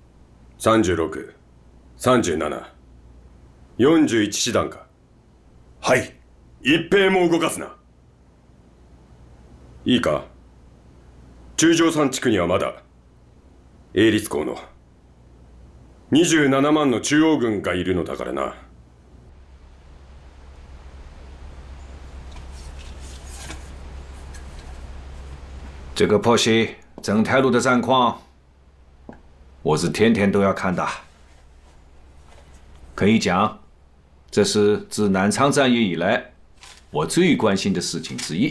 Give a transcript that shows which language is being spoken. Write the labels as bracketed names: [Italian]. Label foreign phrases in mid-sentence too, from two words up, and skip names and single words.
[Japanese] 36、37、41 師団か。はい。一兵も動かすな。いいか、中条山地区にはまだ英律校の27万の中央軍がいるのだからな。 [Chinese] 这个破袭正太路的战况，我是天天都要看的。可以讲，这是自南昌战役以来我最关心的事情之一。